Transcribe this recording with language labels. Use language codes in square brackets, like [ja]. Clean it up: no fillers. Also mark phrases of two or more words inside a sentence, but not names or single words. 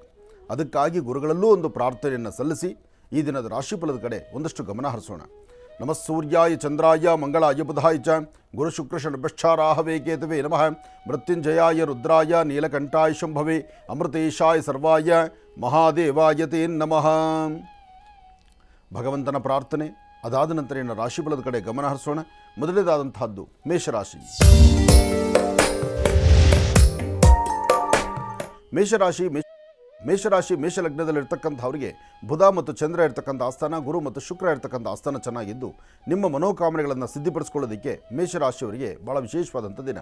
[kn] ಅದಕ್ಕಾಗಿ ಗುರುಗಳಲ್ಲೂ ಒಂದು ಪ್ರಾರ್ಥನೆಯನ್ನು ಸಲ್ಲಿಸಿ ಈ ದಿನದ ರಾಶಿಫಲದ ಕಡೆ ಒಂದಷ್ಟು ಗಮನ ಹರಿಸೋಣ. [sa] ನಮಃ ಸೂರ್ಯಾಯ ಚಂದ್ರಾಯ ಮಂಗಳಾಯ ಬುಧಾಯ ಚ ಗುರು ಶುಕ್ರ ಶನಭಶ್ಚಾರಾಹವೇ ಕೇತವೇ ನಮಃ. ಮೃತ್ಯುಂಜಯಾಯ ರುದ್ರಾಯ ನೀಲಕಂಠಾಯ ಶಂಭವೇ ಅಮೃತೇಶಾಯ ಸರ್ವಾಯ ಮಹಾದೇವಾಯ ತೇ ನಮಃ. [kn] ಭಗವಂತನ ಪ್ರಾರ್ಥನೆ ಅದಾದ ನಂತರ ಇನ್ನು ರಾಶಿಫಲದ ಕಡೆ ಗಮನ ಹರಿಸೋಣ. ಮೊದಲನೇದಾದಂತಹದ್ದು ಮೇಷರಾಶಿ. ಮೇಷಲಗ್ನದಲ್ಲಿರ್ತಕ್ಕಂಥವರಿಗೆ ಬುಧ ಮತ್ತು ಚಂದ್ರ ಇರ್ತಕ್ಕಂಥ ಆಸ್ಥಾನ, ಗುರು ಮತ್ತು ಶುಕ್ರ ಇರ್ತಕ್ಕಂಥ ಆಸ್ಥಾನ ಚೆನ್ನಾಗಿದ್ದು ನಿಮ್ಮ ಮನೋಕಾಮನೆಗಳನ್ನು ಸಿದ್ಧಿಪಡಿಸ್ಕೊಳ್ಳೋದಕ್ಕೆ ಮೇಷರಾಶಿಯವರಿಗೆ ಭಾಳ ವಿಶೇಷವಾದಂಥ ದಿನ.